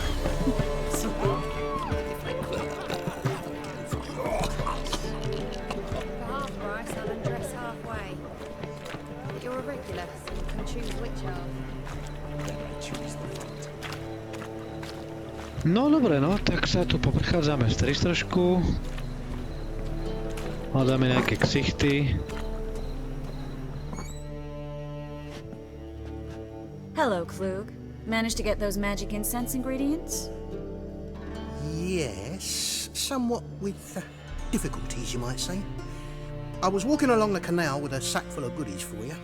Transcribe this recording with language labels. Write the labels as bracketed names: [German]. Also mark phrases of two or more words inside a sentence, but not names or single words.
[English] For half price, I'll undress halfway. But you're a regular, so you can choose which half. [Slovak] No dobre, no, tak sa tu poprechádzame z Triss trošku. Hľadáme nejaké ksichty. [English] Hello, Klug. Managed to get those magic incense ingredients? Yes, somewhat with difficulties, you might say. I was walking along the canal with a sack full of goodies for you.